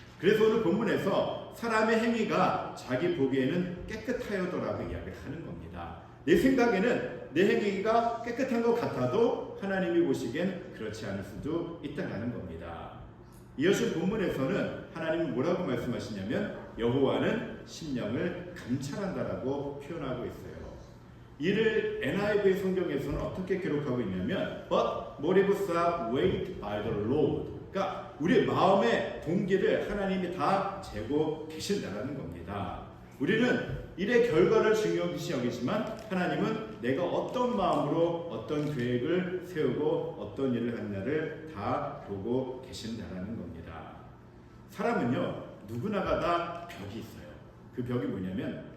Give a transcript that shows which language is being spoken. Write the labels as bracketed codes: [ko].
[ko] 그래서 오늘 본문에서 사람의 행위가 자기 보기에는 깨끗하여도라고 이야기를 하는 겁니다. 내 생각에는 내 행위가 깨끗한 것 같아도 하나님이 보시기엔 그렇지 않을 수도 있다는 겁니다. 이어진 본문에서는 하나님이 뭐라고 말씀하시냐면 여호와는 심령을 감찰한다라고 표현하고 있어요. 이를 NIV 성경에서는 어떻게 기록하고 있냐면 [en] But motives are weighed by the Lord. [ko] 그러니까 우리 마음의 동기를 하나님이 다 재고 계신다는 겁니다. 우리는 일의 결과를 중요시 여기지만 하나님은 내가 어떤 마음으로 어떤 계획을 세우고 어떤 일을 하느냐를 다 보고 계신다는 겁니다. 사람은요 누구나가 다 벽이 있어요. 그 벽이 뭐냐면